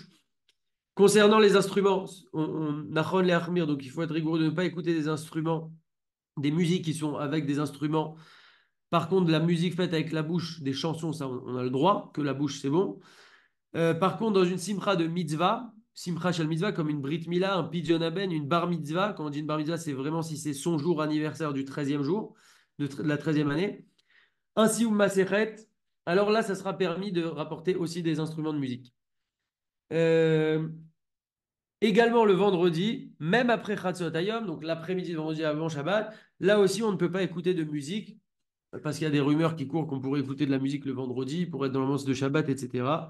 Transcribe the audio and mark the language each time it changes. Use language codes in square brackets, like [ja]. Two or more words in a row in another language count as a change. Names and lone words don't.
[fr] Concernant les instruments, [he] נכון להחמיר, [fr] donc il faut être rigoureux de ne pas écouter des instruments, des musiques qui sont avec des instruments. Par contre, de la musique faite avec la bouche, des chansons, ça, on a le droit, que la bouche, c'est bon. Par contre, dans une simcha de mitzvah, [he] שמחה של מצוה, [fr] comme une [he] ברית מילה, [fr] un [he] פדיון הבן, [fr] une [he] בר מצוה, [fr] quand on dit une [he] בר מצוה, [fr] c'est vraiment si c'est son jour anniversaire du 13e jour, de la 13e année. Ainsi ou maseret, alors là, ça sera permis de rapporter aussi des instruments de musique. Euh, Également le vendredi, même après [he] חצות היום, [fr] donc l'après-midi de vendredi avant Shabbat, là aussi on ne peut pas écouter de musique parce qu'il y a des rumeurs qui courent qu'on pourrait écouter de la musique le vendredi pour être dans l'ambiance de Shabbat, etc.